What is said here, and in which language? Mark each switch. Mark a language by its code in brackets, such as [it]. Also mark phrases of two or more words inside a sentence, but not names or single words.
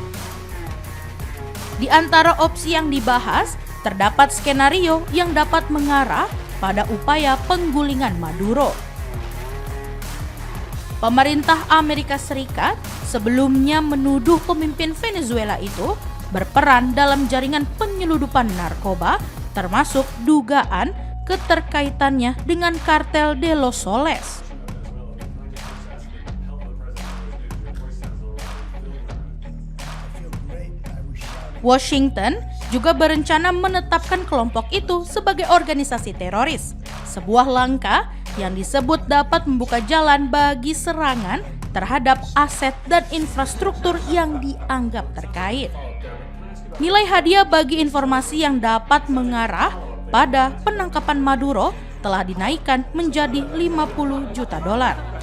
[id] Di antara opsi yang dibahas, terdapat skenario yang dapat mengarah pada upaya penggulingan Maduro. Pemerintah Amerika Serikat sebelumnya menuduh pemimpin Venezuela itu berperan dalam jaringan penyeludupan narkoba, termasuk dugaan keterkaitannya dengan kartel de los Soles. Washington juga berencana menetapkan kelompok itu sebagai organisasi teroris, sebuah langkah yang disebut dapat membuka jalan bagi serangan terhadap aset dan infrastruktur yang dianggap terkait. Nilai hadiah bagi informasi yang dapat mengarah pada penangkapan Maduro telah dinaikkan menjadi 50 juta dolar.